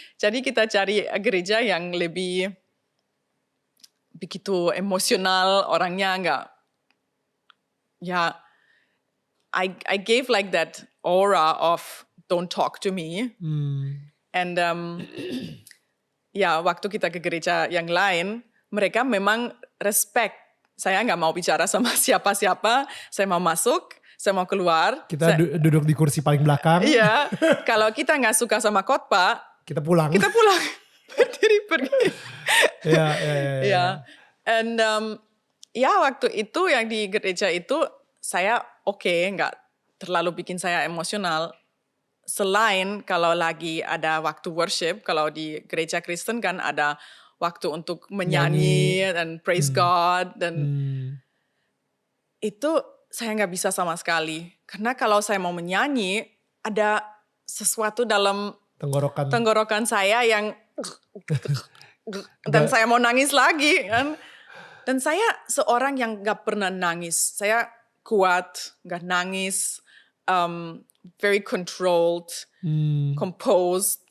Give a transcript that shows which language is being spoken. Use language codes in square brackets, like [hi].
[id] Jadi kita cari gereja yang lebih begitu emosional, orangnya nggak. [en] Ya, I gave like that aura of don't talk to me. [id] And waktu kita ke gereja yang lain, mereka memang respect. Saya nggak mau bicara sama siapa-siapa, saya mau masuk, saya mau keluar. Kita duduk di kursi paling belakang. Iya, kalau kita nggak suka sama khotbah, kita pulang. Berdiri pergi. Iya. And waktu itu yang di gereja itu, saya nggak terlalu bikin saya emosional. Selain kalau lagi ada waktu worship, kalau di gereja Kristen kan ada waktu untuk menyanyi dan praise God. Dan itu saya nggak bisa sama sekali. Karena kalau saya mau menyanyi, ada sesuatu dalam tenggorokan saya yang dan saya mau nangis lagi kan. Dan saya seorang yang nggak pernah nangis. Saya kuat, nggak nangis, [en] very controlled, composed.